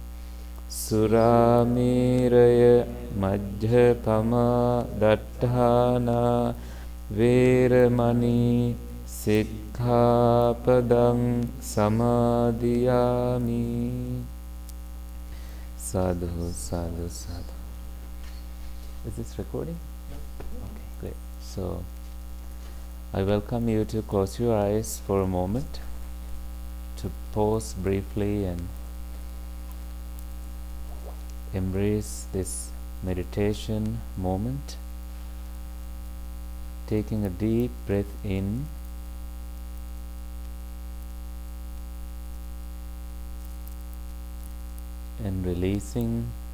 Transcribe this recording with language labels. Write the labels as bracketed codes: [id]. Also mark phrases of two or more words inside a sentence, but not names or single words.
[pi] Surāmeraya majjapamā daṭṭhāna vēramani sikkhapadang samadhiyāmi. Sadhu, sadhu, sadhu. [en] Is this recording? Okay, great. So, I welcome you to close your eyes for a moment, to pause briefly and embrace this meditation moment, taking a deep breath in and releasing.